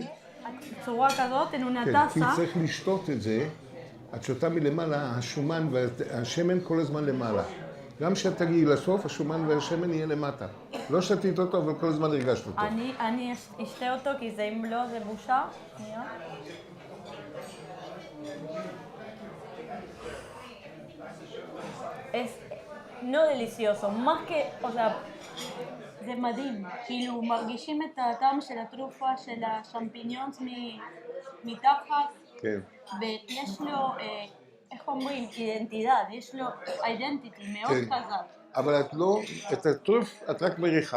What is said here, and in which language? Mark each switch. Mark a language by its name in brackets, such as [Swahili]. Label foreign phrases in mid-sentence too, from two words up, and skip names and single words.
[Hebrew] צורה כזאת, אין הוא כן, נטסה. כי צריך לשתות את זה, את שותה מלמעלה, השומן והשמן כל הזמן למעלה. גם כשאת תגיעי לסוף, השומן והשמן יהיה למטה. לא שתית אותו, אבל כל הזמן הרגשת אותו. אני אשתה אותו, כי זה אם לא, זה בושה. [Spanish] Es no delicioso, más que, o sea, [Hebrew] זה מדהים, כאילו מרגישים את הטעם של התרופה, של השמפיניונס מתחת, כן. ויש לו, איך אומרים, אידנטידד, יש לו אידנטיטי מאוד חזק. אבל את לא, את הטרוף את רק מריחה.